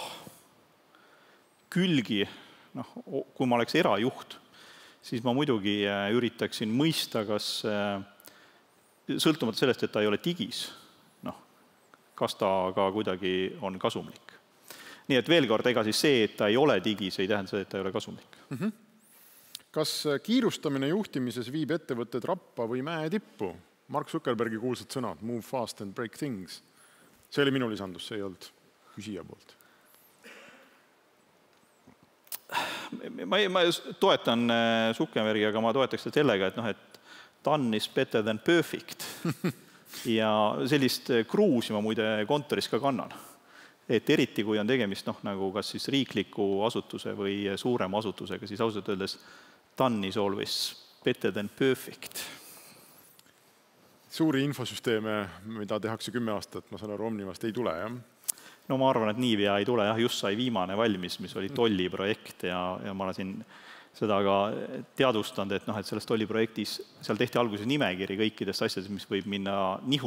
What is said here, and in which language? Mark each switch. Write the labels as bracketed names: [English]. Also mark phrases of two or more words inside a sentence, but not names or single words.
[Estonian] Külgi, kui ma oleks erajuht, siis ma muidugi üritaksin mõista, kas sõltumata sellest, et ta ei ole digis, kas ta ka kuidagi on kasumlik. Nii et veel kord, ega siis see, et ta ei ole digis, ei tähenda seda, et ta ei ole kasumlik. Kas kiirustamine juhtimises viib ettevõtted rappa või mäe tippu? Mark Zuckerbergi kuulsad sõnad, [English] move fast and break things. [Estonian] See oli minu lisandus, see ei olnud küsija poolt. Ma toetan Zuckerbergi, aga ma toetaks sellega, et [English] done is better than perfect. [Estonian] Ja sellist kruusi ma muide kontoris ka kannan. Et eriti, kui on tegemist nagu kas siis riikliku asutuse või suurema asutusega, siis ausalt öeldes [English] done is always better than perfect. [Estonian] Suuri infosüsteeme, mida tehakse 10 aastat, ma saan aru, Omnivast ei tule, jah? No ma arvan, et niipea ei tule, just sai viimane valmis, mis oli tolliprojekt ja ma olen siin seda ka teadvustanud, et selles tolliprojektis seal tehti alguses nimekiri kõikidest asjadest, mis võib minna nihu.